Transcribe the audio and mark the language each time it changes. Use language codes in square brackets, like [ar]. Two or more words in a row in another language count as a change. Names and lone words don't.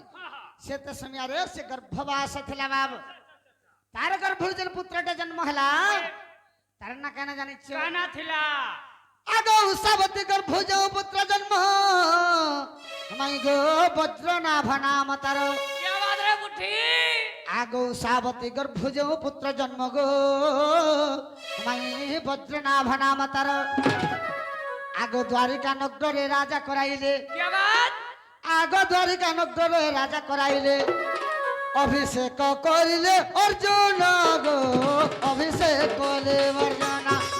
[hi] हाँ हाँ [or] ସେତେ ସମୟରେ ସେ ଗର୍ଭବାସ ଥିଲା ବାବୁ ତାର ଗର୍ଭରୁ ଯେନ୍ ପୁତ୍ରଟେ ଜନ୍ମ ହେଲା ତାର ନା କାଣା ଜାଣିଛ ଗାନା ଥିଲା ଆଗ ଉଷାବତୀ ଗର୍ଭ ଯୋଉ ପୁତ୍ର ଜନ୍ମ ମାଇ ଗो ବଜ୍ରନାଭ ନାମ ତାର [hi] क्या बात रे बुढ़ी [or] ଆଗ ଉଷାବତୀ ଗର୍ଭ ଯୋଉ ପୁତ୍ର ଜନ୍ମ ଗୋ ମାଇ ବଜ୍ରନାଭ ନାମ ତାର ଆଗ ଦ୍ୱାରିକା ନଗରରେ ରାଜା କରାଇଲେ [hi] क्या बात [or] ଆଗ ଦ୍ୱାରିକା ନଗରରେ ରାଜା କରାଇଲେ ଅଭିଷେକ କରିଲେ ଅର୍ଜୁନ ଗୋ ଅଭିଷେକ କଲେ ଅର୍ଜୁନ